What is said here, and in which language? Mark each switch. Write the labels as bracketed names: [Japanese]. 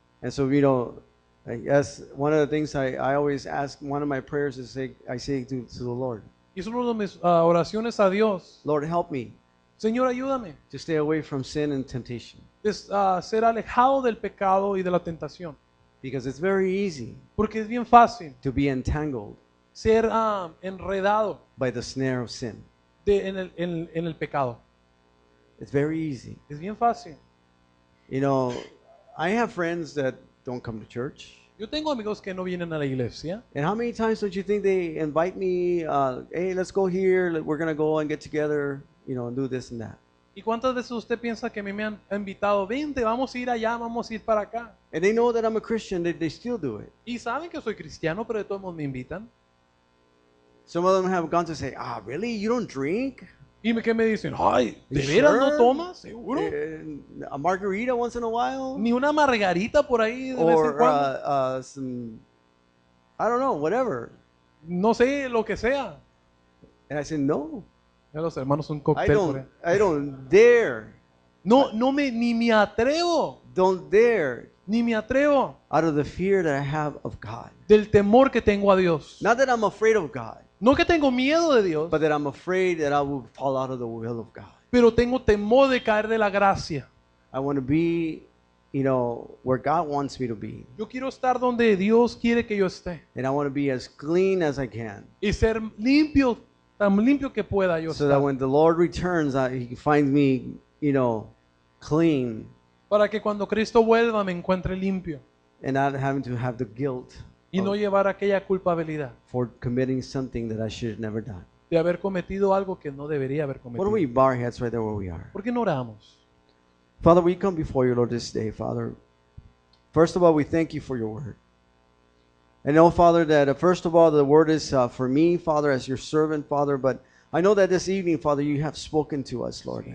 [English] And so, I guess one of the things I always ask, one of my prayers is I say to the Lord, [Spanish] Y es una de mis oraciones a Dios. [English] Lord, help me [Spanish] Señor, ayúdame [English] to stay away from sin and temptation. [Spanish] Ser alejado del pecado y de la tentación. [English] Because it's very easy [Spanish] Porque es bien fácil [English] to be entangled [Spanish] ser enredado [English] by the snare of sin. [Spanish] en el pecado. [English] It's very easy. [Spanish] Es bien fácil. [English] I have friends that don't come to church. [Spanish] Yo tengo amigos que no vienen a la iglesia. [English] And how many times don't you think they invite me, hey, let's go here, we're going to go and get together, and do this and that. [Spanish] ¿Y cuántas veces usted piensa que me han invitado? Vente, vamos a ir allá, vamos a ir para acá. [English] And they know that I'm a Christian, they still do it. [Spanish] Y saben que soy cristiano, pero de todos modos me invitan. [English] Some of them have gone to say, really? You don't drink? [Spanish] ¿Y qué me dicen? Ay, ¿de [English] You [Spanish] veras no [English] sure? [Spanish] tomas? ¿Seguro? [English] A margarita once in a while? [Spanish] Ni una margarita por ahí de vez en [English] Or [Spanish] cuando. [English] some, I don't know, whatever. [Spanish] No sé, lo que sea. [English] And I said, no, [Spanish] Ya los hermanos un [English] I [Spanish] cóctel por ahí. [English] I don't dare, [Spanish] No, ni me atrevo. [English] don't dare, [Spanish] Ni me atrevo. [English] out of the fear that I have of God. [Spanish] Del temor que tengo a Dios. [English] Not that I'm afraid of God, [Spanish] No que tengo miedo de Dios, [English] but that I'm afraid that I will fall out of the will of God. [Spanish] pero tengo temor de caer de la gracia. [English] I want to be, where God wants me to be. [Spanish] Yo quiero estar donde Dios quiere que yo esté. [English] And I want to be as clean as I can. [Spanish] Y ser limpio, tan limpio que pueda yo [English] So that [Spanish] estar. [English] when the Lord returns, He finds me, clean [Spanish] Para que cuando Cristo vuelva me encuentre limpio. [English] and not having to have the guilt [Spanish] Y no llevar aquella culpabilidad [English] for committing something that I should have never done. [Spanish] de haber cometido algo que no debería haber [English] Why don't we [Spanish] cometido. [English] bow our heads right there where we are? [Spanish] ¿Por qué no oramos? [English] Father, we come before you, Lord, this day, Father. First of all, we thank you for your word. I know, Father, that first of all, the word is for me, Father, as your servant, Father, but I know that this evening, Father, you have spoken to us, Lord.